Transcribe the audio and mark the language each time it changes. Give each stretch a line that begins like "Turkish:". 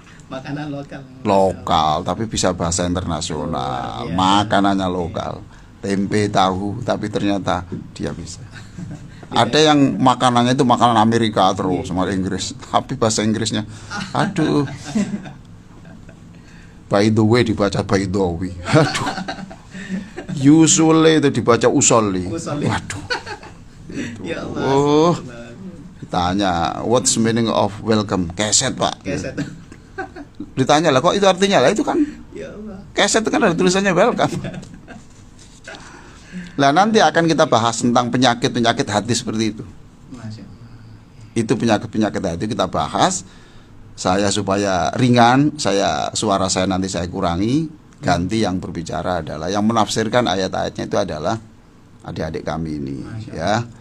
Indonesian: Makanan Lokal, tapi bisa bahasa internasional. Iya. Makanannya lokal, tempe tahu, tapi ternyata dia bisa. Ada yang makanannya itu makanan Amerika terus sama Inggris, tapi bahasa Inggrisnya, aduh.
English: By the way
Indonesian: dibaca by the way. Aduh. Usually itu dibaca usoli. Waduh. Ya Allah. Oh.
English: Ditanya, what's meaning of welcome?
Indonesian: Keset, Pak. Keset. Ditanya lah, kok itu artinya? Lah itu kan Ya Allah. keset itu kan ada tulisannya welcome. Nah, nanti akan kita bahas tentang penyakit-penyakit hati seperti itu. Masya Allah. Itu penyakit-penyakit hati kita bahas. Saya supaya ringan, suara saya nanti saya kurangi, ganti yang berbicara adalah yang menafsirkan ayat-ayatnya itu adalah adik-adik kami ini, ya.